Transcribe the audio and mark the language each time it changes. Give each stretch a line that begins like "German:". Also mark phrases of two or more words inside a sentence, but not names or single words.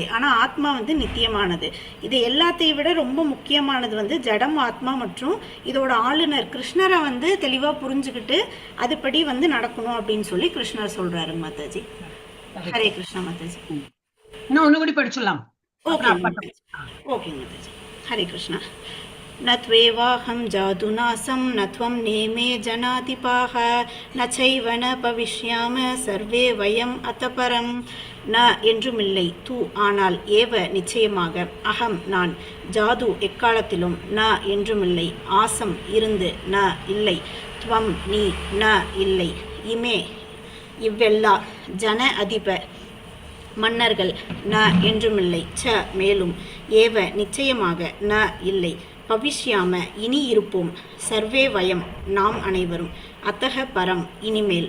Tamil: ஆனா ஆத்மா வந்து நித்தியமானது. இது எல்லாத்தையும் விட ரொம்ப முக்கியமானது வந்து ஜடம், ஆத்மா மற்றும் இதோட ஆளுநர் கிருஷ்ணரை வந்து தெளிவா புரிஞ்சுக்கிட்டு அதுபடி வந்து நடக்கணும் அப்படின்னு சொல்லி கிருஷ்ணர் சொல்றாரு மாதாஜி. ஹரே கிருஷ்ணா மாதாஜி. இன்னும் ஒண்ணு கூட படிச்சுடலாம்.
Hindi: ओके माताजी. हरे कृष्णा.
Sanskrit: न त्वेवाहं जादुनासं न त्वं नेमे जनाधिपाः न चैव न भविष्याम सर्वे वयम् अतपरं.
Tamil: ந என்றுமில்லை, தூ ஆனால், ஏவ நிச்சயமாக, அகம் நான், ஜாது எக்காலத்திலும், ந என்றுமில்லை, ஆசம் இருந்து, ந இல்லை, துவம் நீ, ந இல்லை, இமே இவ்வெல்லா,
Sanskrit: जन अधिप
Tamil: மன்னர்கள், ந என்றுமில்லை, ச மேலும், ஏவ நிச்சயமாக, ந இல்லை, பவிஷ்யாம இனி இருப்போம்,
Sanskrit: सर्वे वयम्
Tamil: நாம் அனைவரும்,
Sanskrit: अतः परम्
Tamil: இனிமேல்.